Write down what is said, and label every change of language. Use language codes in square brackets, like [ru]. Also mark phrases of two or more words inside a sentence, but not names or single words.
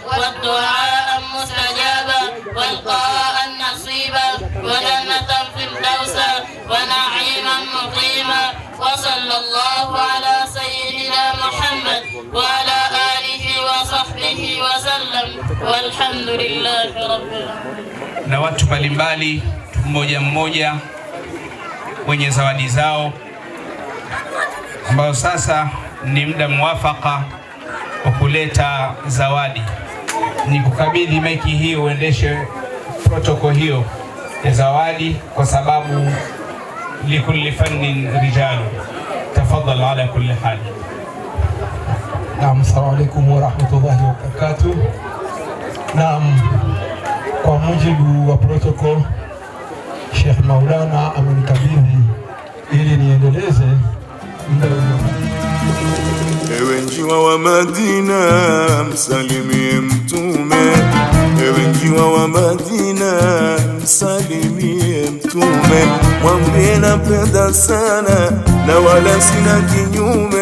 [ar] والدعاء مستجابا والقاء نصيبا وجنة فردوسا ونعيما مقيما. وصلى الله على سيدنا محمد وعلى آله وصحبه وسلم والحمد لله رب العالمين. [sw] Na watu mbalimbali mmoja mmoja wenye zawadi zao ambao sasa ni muda mwafaka wa kuleta zawadi. Ni kukabidhi maiki hii uendeshe protokoli hiyo ya zawadi kwa sababu [ar] لكل فن رجال. تفضل على كل حال. نعم، السلام عليكم ورحمة الله وبركاته. [sw] Naam, kwa mujibu wa protocol Sheikh Maulana amenikabidhi ili niendeleze Ewe njiwa wa Madina msalimie mtume, ewe njiwa wa Madina msalimie mtume, mwambie napenda sana na wala sina kinyume.